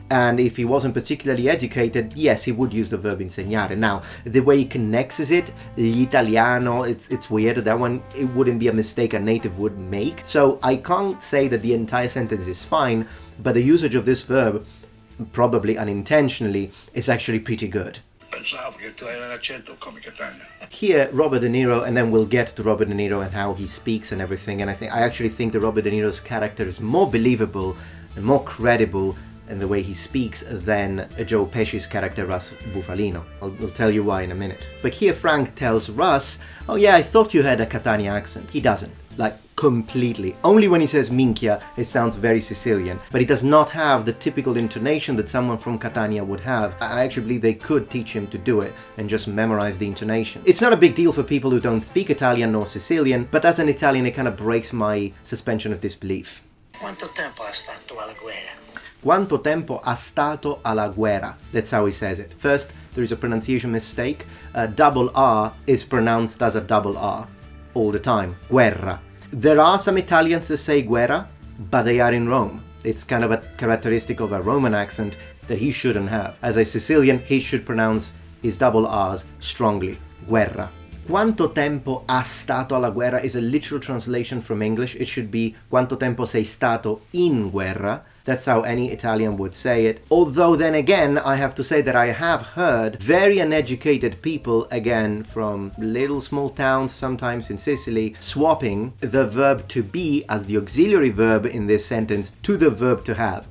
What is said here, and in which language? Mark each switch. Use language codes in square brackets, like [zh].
[en] And if he wasn't particularly educated, yes, he would use the verb insegnare. Now, the way he connects it, l'italiano, it's weird. That one, it wouldn't be a mistake a native would make. So I can't say that the entire sentence is fine, but the usage of this verb, probably unintentionally, is actually pretty good. [it] Pensavo che tu hai un accento come Catania. [en] Here, Robert De Niro, and then we'll get to Robert De Niro and how he speaks and everything, and I actually think that Robert De Niro's character is more believable and more credible in the way he speaks than Joe Pesci's character Russ Bufalino. I'll tell you why in a minute. But here Frank tells Russ, oh yeah, I thought you had a Catania accent. He doesn't. Like, completely. Only when he says minchia, it sounds very Sicilian, but he does not have the typical intonation that someone from Catania would have. I actually believe they could teach him to do it and just memorize the intonation. It's not a big deal for people who don't speak Italian nor Sicilian, but as an Italian it kind of breaks my suspension of disbelief. [it] Quanto tempo ha stato alla guerra? Quanto tempo ha stato alla guerra? [en] That's how he says it. First, there is a pronunciation mistake. Double R is pronounced as a double R all the time. Guerra. There are some Italians that say guerra, but they are in Rome. It's kind of a characteristic of a Roman accent that he shouldn't have. As a Sicilian, he should pronounce his double R's strongly. Guerra. [it] Quanto tempo ha stato alla guerra [en] is a literal translation from English. It should be [it] quanto tempo sei stato in guerra. [en] That's how any Italian would say it. Although then again, I have to say that I have heard very uneducated people, again from little small towns, sometimes in Sicily, swapping the verb to be as the auxiliary verb in this sentence to the verb to have.